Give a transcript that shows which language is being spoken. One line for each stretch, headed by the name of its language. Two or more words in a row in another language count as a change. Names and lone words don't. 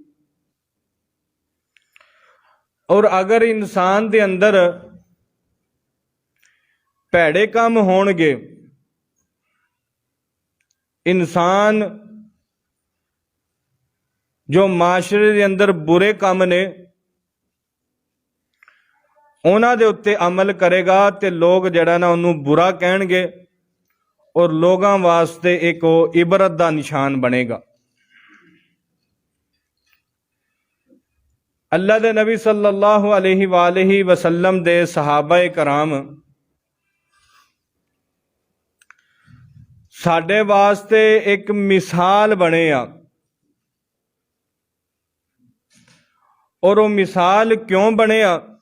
Punjabi: اور اگر انسان دے اندر بھیڑے کم ہونگے، انسان جو معاشرے دے اندر برے کم نے اُنہاں دے اُتے عمل کرے گا تے لوک جیہڑا نا اُنوں برا کہنگے اور لوکاں واسطے ایک عبرت دا نشان بنے گا. اللہ دے نبی
Arabic: صلى الله عليه وسلم
Punjabi: دے صحابۂ کرام ساڈے واسطے ایک مثال بنے آ. اور وہ مثال کیوں بنے آ?